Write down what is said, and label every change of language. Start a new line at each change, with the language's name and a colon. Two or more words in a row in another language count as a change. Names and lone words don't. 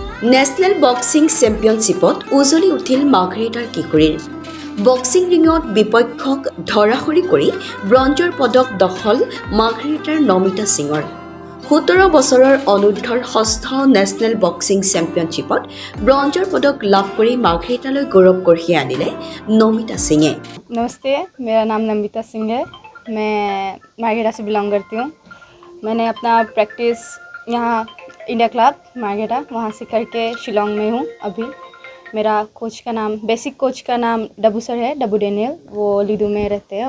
Assamese: নেশ্যনেল বক্সিং চেম্পিয়নশ্বিপত উজলি উঠিল মাৰ্ঘেৰিটাৰ কিশোৰীৰ বক্সিং ৰিঙত বিপক্ষক ধৰাশৰি কৰি ব্ৰঞ্জৰ পদক দখল মাৰ্ঘেৰিটাৰ নমিতা সিঙৰ 17 বছৰৰ অনুৰ্ধৰ ষষ্ঠ নেশ্যনেল বক্সিং চেম্পিয়নশ্বিপত ব্ৰঞ্জৰ পদক লাভ কৰি মাৰ্ঘেৰিটালৈ গৌৰৱ কঢ়িয়াই আনিলে नमिता सिंह।
Hindi: नमस्ते, मेरा नाम नमिता सिंह है। मैं मार्घेटा से बिलोंग करती हूँ। मैंने अपना प्रैक्टिस यहाँ इंडिया क्लब मार्घेटा वहाँ से करके शिलोंग में हूँ अभी। मेरा कोच का नाम
English: basic coach
Hindi: का नाम डब्बू सर है, डब्बू डेनियल, वो लीडू में रहते हैं।